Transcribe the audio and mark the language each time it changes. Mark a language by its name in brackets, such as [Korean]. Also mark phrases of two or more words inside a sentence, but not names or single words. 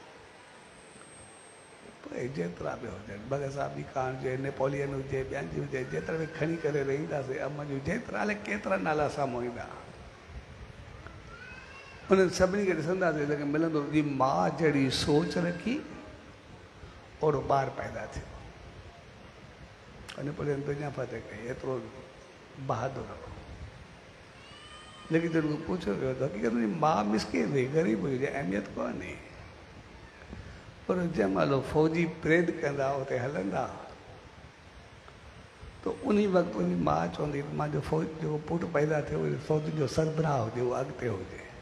[Sindhi] जेतिरा बि हुजनि, भगत साहब जी कान हुजे, नेपोलियन हुजे, ॿियनि जी हुजे, जेतिरा बि खणी करे रहंदासीं अम जूं, जेतिरा अलाए केतिरा नाला साम्हूं ईंदा, उन्हनि सभिनी खे ॾिसंदासीं त मिलंदो जी माउ जहिड़ी सोच रखी ओड़ो ॿार पैदा थियो। नेपोलियन दुनिया फतेह कई, एतिरो बहादुर हो, लेकिन जब पूछो वियो त हक़ीक़त में माउ मिसकिन हुई, ग़रीब हुई, अहमियत कोन्हे, पर जंहिं महिल फ़ौजी प्रेद कंदा उते हलंदा त उन वक़्तु उनजी माउ चवंदी मुंहिंजो फ़ौज जेको पुटु पैदा थियो उहो फ़ौज जो सरबराह हुजे, उहो अॻिते हुजे।